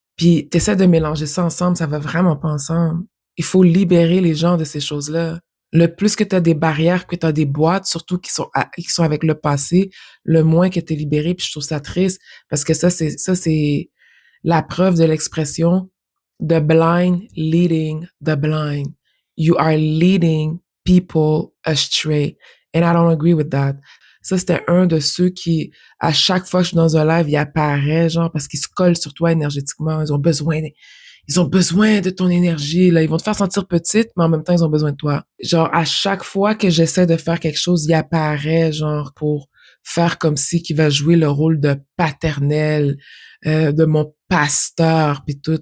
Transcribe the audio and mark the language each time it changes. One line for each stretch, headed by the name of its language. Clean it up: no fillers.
French: Puis t'essaies de mélanger ça ensemble, ça va vraiment pas ensemble. Il faut libérer les gens de ces choses-là. Le plus que tu as des barrières, que tu as des boîtes, surtout qui sont avec le passé, le moins que tu es libéré. Puis je trouve ça triste parce que ça c'est la preuve de l'expression
English: the blind leading the blind. You are leading people astray. And I don't agree with that.
French: Ça, c'était un de ceux qui, à chaque fois que je suis dans un live, il apparaît, genre, parce qu'ils se collent sur toi énergétiquement. Ils ont besoin de ton énergie, là. Ils vont te faire sentir petite, mais en même temps, ils ont besoin de toi. Genre, à chaque fois que j'essaie de faire quelque chose, il apparaît, genre, pour faire comme si qu'il va jouer le rôle de paternel, de mon pasteur, puis tout.